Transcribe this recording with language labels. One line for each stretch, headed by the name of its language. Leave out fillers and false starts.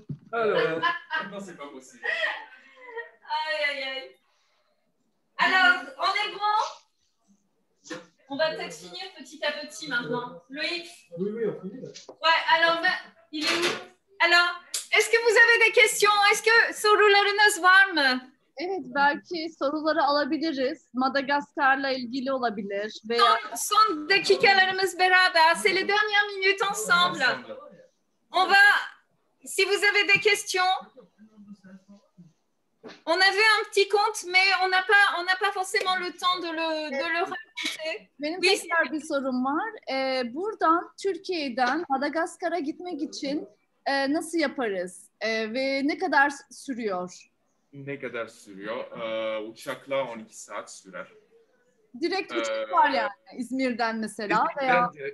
French: Alors, non, c'est pas possible. Aïe. Alors, on est bon? On va peut-être finir petit à petit maintenant. Loïc? Oui, on finit là. Ouais, alors, il est où? Alors, est-ce que vous avez des questions? Est-ce que
Turkish: sorularınız var mı? Evet, belki soruları alabiliriz. Madagaskar'la ilgili olabilir. Veya... Son dakikalarımız beraber.
French: C'est les dernières minutes ensemble. On va, si vous avez des questions, on avait un petit compte, mais on n'a pas forcément le temps de le raconter.
Turkish: Benim tekrar bir sorum var. Buradan, Türkiye'den Madagaskar'a gitmek için nasıl yaparız? Ve ne kadar sürüyor? Ne kadar sürüyor? Uçakla 12 saat sürer. Direkt uçak var yani İzmir'den mesela veya...